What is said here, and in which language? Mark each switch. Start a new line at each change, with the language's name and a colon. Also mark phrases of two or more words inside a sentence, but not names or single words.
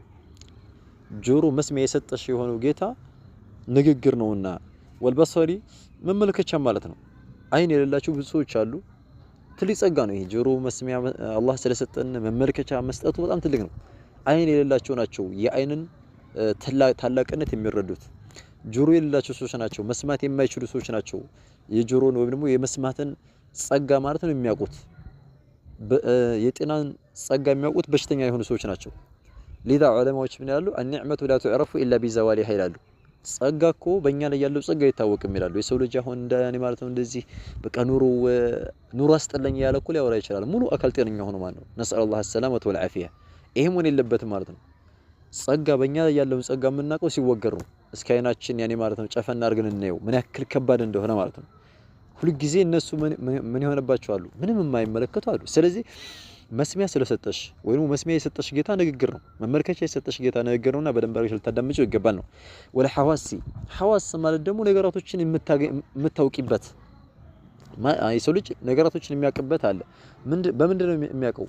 Amharic: ጆሮ መስሚያ የሰጠሽ የሆነው ጌታ ንግግር ነውና ወልበሰሪ መመልከቻ ማለት ነው። አይን የሌላቸው ብዙ ሰዎች አሉ። ትልቅ ጸጋ ነው ይሄ ጆሮ መስሚያ አላህ ስለሰጠን መመልከቻ መስጠቱ በጣም ትልቅ ነው። አይን የሌላቸው ናቸው የአይንን ታላቅነት የሚረዱት። ጆሮ የሌላቸው ሰዎች ናቸው መስማት የማይችሉ ሰዎች ናቸው የጆሮን ወይም ደግሞ የመስማትን ጸጋ ማለት ነው የሚያውቁት። የጤናን ጸጋ የሚያውቁት በሽተኛ የሆኑ ሰዎች ናቸው። ሊዳ ዑለማዎች ምን ያሉ
Arabic: النعمة لا تعرف إلا بزوالها
Amharic: ይላሉ። ጸጋ እኮ በእኛ ላይ ያለው ጸጋ አይታወቅም ይላሉ። የሰው ልጅ አሁን እንደኔ ማለት ነው እንደዚህ በቃ ኑሮ አስጠለኝ ያለ እኮ ሊያወራ ይችላል። ሙሉ አካል ጤነኛ ሆኖ ማለት ነው።
Arabic: نسأل الله السلامة والعافية
Amharic: ይሄም ሆነ የለበትም ማለት ነው። ጸጋ በእኛ ላይ ያለውን ጸጋ የምናውቀው ሲወገር ነው። እስኪ አይናችን ያኔ ማለት ነው ጨፈና አድርገን እናየው ምን ያክል ከባድ እንደሆነ ማለት ነው። ሁሉ ጊዜ እነሱ ምን ይሆነባቸዋል? ምንም የማይመለከቱ አሉ። ስለዚህ መስሚያ ስለሰጠሽ ወይም መስሚያ የሰጠሽ ጌታ ንግግር ነው። መመልከቻ የሰጠሽ ጌታ ንግግር ነውና በደንብ አድርገሽ ልታዳምጪው ይገባል ነው።
Arabic: و الحواس
Amharic: ሐዋስ ማለት ደግሞ ነገራቶችን የምታውቂበት የሰው ልጅ ነገራቶችን የሚያውቅበት አለ። በምንድን ነው የሚያውቀው?